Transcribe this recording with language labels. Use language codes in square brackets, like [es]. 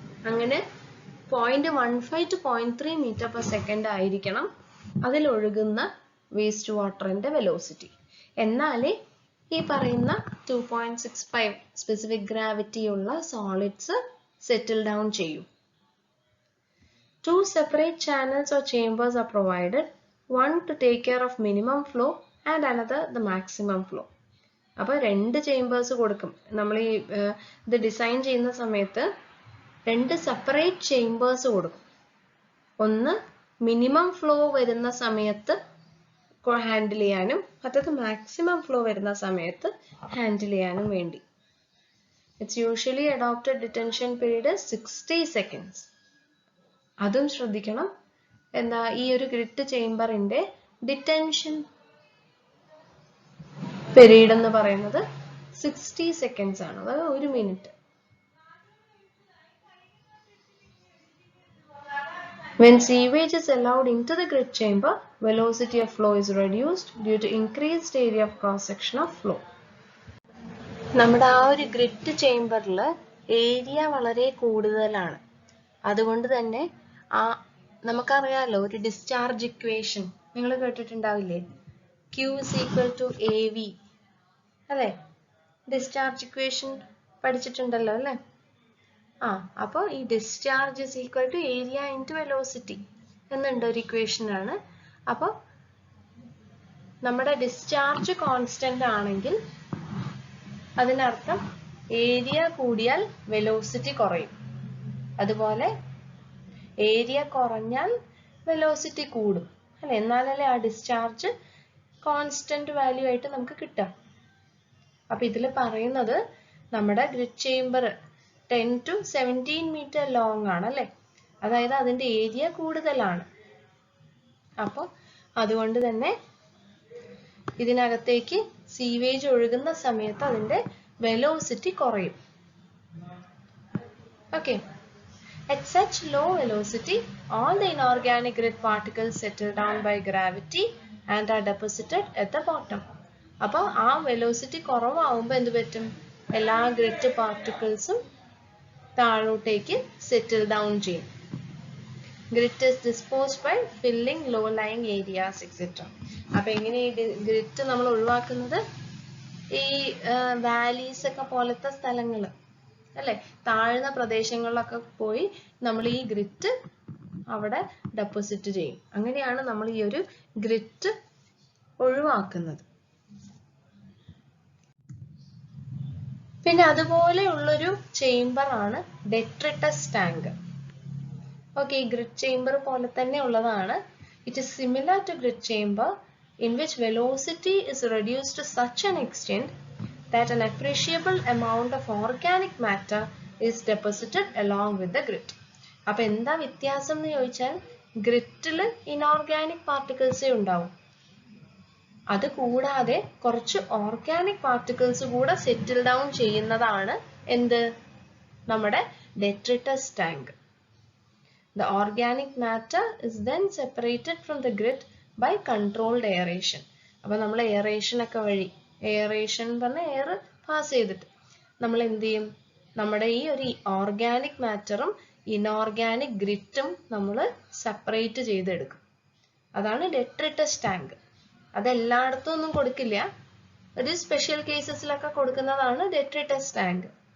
[ml] അങ്ങനെ 0.15 to 0.3 metre per second ആയിരിക്കണം അതിലൊഴുകുന്ന waste വാട്ടറിന്റെ velocity. എന്നാലേ ഈ പറയുന്ന 2.65 സ്പെസിഫിക് ഗ്രാവിറ്റി ഉള്ള സോളിഡ്സ് സെറ്റിൽ ഡൗൺ ചെയ്യും. [en] 2 separate channels or chambers are provided, one to take care of minimum flow and another the maximum flow. [ml] അപ്പൊ 2 chambers കൊടുക്കും. നമ്മൾ ഈ ഇത് ഡിസൈൻ ചെയ്യുന്ന സമയത്ത് 2 സെപ്പറേറ്റ് ചേംബേഴ്സ് കൊടുക്കും. ഒന്ന് മിനിമം ഫ്ലോ വരുന്ന സമയത്ത് ഹാൻഡിൽ ചെയ്യാനും മറ്റത് മാക്സിമം ഫ്ലോ വരുന്ന സമയത്ത് ഹാൻഡിൽ ചെയ്യാനും വേണ്ടി. [en] It's usually adopted detention period 60 seconds. [ml] അതും ശ്രദ്ധിക്കണം. എന്താ, ഈ ഒരു ഗ്രിഡ് ചേംബറിന്റെ ഡിറ്റൻഷൻ പീരീഡ് എന്ന് പറയുന്നത് 60 seconds ആണ്, അതായത് 1 minute. [en] When sewage is allowed into the grid chamber, velocity of flow is reduced due to increased area of cross-section of flow. [ml] നമ്മുടെ ആ ഒരു ഗ്രിഡ് ചേംബറിൽ ഏരിയ വളരെ കൂടുതലാണ്. അതുകൊണ്ട് തന്നെ നമുക്കറിയാലോ, ഒരു ഡിസ്ചാർജ് ഇക്വേഷൻ നിങ്ങൾ കേട്ടിട്ടുണ്ടാവില്ലേ? [en] Q is equal to AV, [ml] അല്ലെ? ഡിസ്ചാർജ് ഇക്വേഷൻ പഠിച്ചിട്ടുണ്ടല്ലോ അല്ലെ? അപ്പോൾ ഈ [en] discharge is equal to area into velocity [ml] എന്നുണ്ട് ഒരു ഇക്വേഷൻ ആണ്. അപ്പോൾ നമ്മുടെ ഡിസ്ചാർജ് കോൺസ്റ്റന്റ് ആണെങ്കിൽ അതിനർത്ഥം ഏരിയ കൂടിയാൽ വെലോസിറ്റി കുറയും. അതുപോലെ ഏരിയ കുറഞ്ഞാൽ വെലോസിറ്റി കൂടും, അല്ലെ? എന്നാലല്ലേ ആ ഡിസ്ചാർജ് കോൺസ്റ്റന്റ് വാല്യൂ ആയിട്ട് നമുക്ക് കിട്ടാം. അപ്പൊ ഇതിൽ പറയുന്നത് നമ്മുടെ grid chamber 10 to 17 metre long ആണ്, അല്ലെ? അതായത് അതിന്റെ ഏരിയ കൂടുതലാണ്. അപ്പോൾ അതുകൊണ്ട് തന്നെ ഇതിനകത്തേക്ക് സീവേജ് ഒഴുകുന്ന സമയത്ത് അതിന്റെ വെലോസിറ്റി കുറയും. [en] Okay, at such low velocity all the inorganic grit particles settle down by gravity and are deposited at the bottom. [ml] അപ്പോൾ ആ വെലോസിറ്റി കുറവാകുമ്പോൾ എന്ത് പറ്റും? എല്ലാ ഗ്രിറ്റ് പാർട്ടിക്കിൾസും താഴോട്ടേക്ക് സെറ്റിൽ ഡൗൺ ചെയ്യും. [en] Grit is disposed by filling low lying areas etc. [ml] അപ്പൊ എങ്ങനെ ഈ grit നമ്മൾ ഒഴിവാക്കുന്നത്? ഈ വാലീസ് ഒക്കെ പോലത്തെ സ്ഥലങ്ങൾ, അല്ലെ? താഴ്ന്ന പ്രദേശങ്ങളിലൊക്കെ പോയി നമ്മൾ ഈ ഗ്രിറ്റ് അവിടെ ഡെപ്പോസിറ്റ് ചെയ്യും. അങ്ങനെയാണ് നമ്മൾ ഈ ഒരു ഗ്രിറ്റ് ഒഴിവാക്കുന്നത്. പിന്നെ അതുപോലെയുള്ളൊരു ചേംബർ ആണ് ഡെട്രിറ്റസ് ടാങ്ക്. ഓക്കെ, ഈ ഗ്രിഡ് ചേംബർ പോലെ തന്നെ ഉള്ളതാണ്. [en] It is similar to grid chamber in which velocity is reduced to such an extent that an appreciable amount of organic matter is deposited along with the grit. [ml] അപ്പൊ എന്താ വ്യത്യാസം എന്ന് ചോദിച്ചാൽ ഗ്രിറ്റിൽ inorganic പാർട്ടിക്കിൾസേ ഉണ്ടാവും. അത് കൂടാതെ കുറച്ച് ഓർഗാനിക് പാർട്ടിക്കിൾസ് കൂടെ സെറ്റിൽ ഡൗൺ ചെയ്യുന്നതാണ് എന്ത്, നമ്മുടെ detritus tank. [en] The organic matter is then separated from the grit by controlled aeration. [ml] അപ്പോൾ നമ്മൾ എയറേഷൻ ഒക്കെ വഴി, എയറേഷൻ പറഞ്ഞ എയർ പാസ് ചെയ്തിട്ട് നമ്മൾ എന്ത് ചെയ്യും, നമ്മുടെ ഈ ഒരു ഓർഗാനിക് മാറ്ററും ഇനോർഗാനിക് ഗ്രിറ്റും നമ്മൾ സെപ്പറേറ്റ് ചെയ്തെടുക്കും. അതാണ് ഡെട്രിറ്റസ് ടാങ്ക്. അത് എല്ലായിടത്തും ഒന്നും കൊടുക്കില്ല, ഒരു സ്പെഷ്യൽ കേസസിലൊക്കെ കൊടുക്കുന്നതാണ് ഡെട്രിറ്റസ് ടാങ്ക്.